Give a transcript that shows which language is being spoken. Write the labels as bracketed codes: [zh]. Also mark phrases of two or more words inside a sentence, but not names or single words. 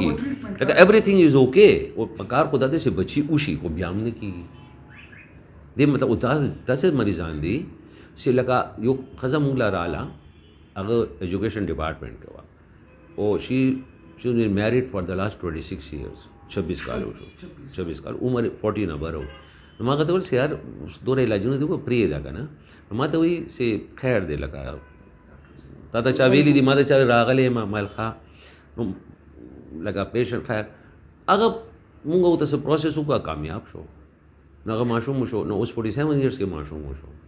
[ps] ټیک لکه [en] everything is okay [ps] او کار خدا دې چې بچي اوشي خو بیا هم نه کېږي دې مطلب داسې مریضان دي چې لکه یو ښځه موږ له راله هغه [en] education department [ps] کې وه او شي [en] بeen married for the last 26 years [ps] 26 کال وشو 26 کال عمر 40 نه بره نو ما ورته ویل چې یار دوره علاجونه دي پرېږده که نه نو ما ته وایي چې خیر دی لکه تا ته چا ویلي دي ما ته چا راغلی یم ما ویل ښه نو لکه پیشنټ خیر هغه مونږ ورته څه پروسس وکړه کامیاب شو نو هغه ماشوم وشو نو اوس 47 ایئرس کې ماشوم وشو